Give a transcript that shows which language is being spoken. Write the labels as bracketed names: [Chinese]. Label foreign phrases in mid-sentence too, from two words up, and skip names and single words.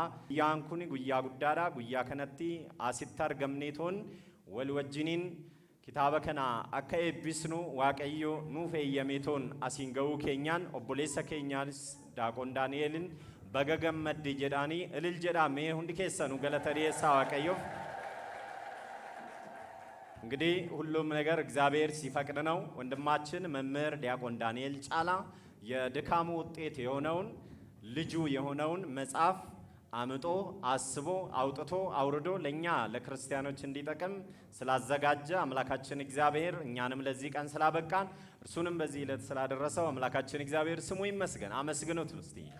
[Oromo] Guyyaan kun guyyaa guddaadha. Guyyaa kanatti asitti argamneetoon wal wajjiniin kitaaba kana akka eebbisnu Waaqayyo nuuf eeyyameetoon asiin ga'uu keenyaan obboleessa keenyaanis Daaqoon Daani'elin baga gammadde jedhaanii ilil jedhamee hundi keessanuu galata dhiyeessaa Waaqayyoof. [Amharic] እንግዲህ ሁሉም ነገር እግዚአብሔር ሲፈቅድ ነው። ወንድማችን መምህር ዲያቆን ዳንኤል ጫላ የድካሙ ውጤት የሆነውን ልጁ የሆነውን መጽሐፍ አምጦ አስቦ አውጥቶ አውርዶ ለኛ ለክርስቲያኖች እንዲጠቅም ስላዘጋጀ አምላካችን እግዚአብሔር እኛንም ለዚህ ቀን ስላበቃን እርሱንም በዚህ ዕለት ስላደረሰው አምላካችን እግዚአብሔር ስሙ ይመስገን። አመስግኑት እስቲ።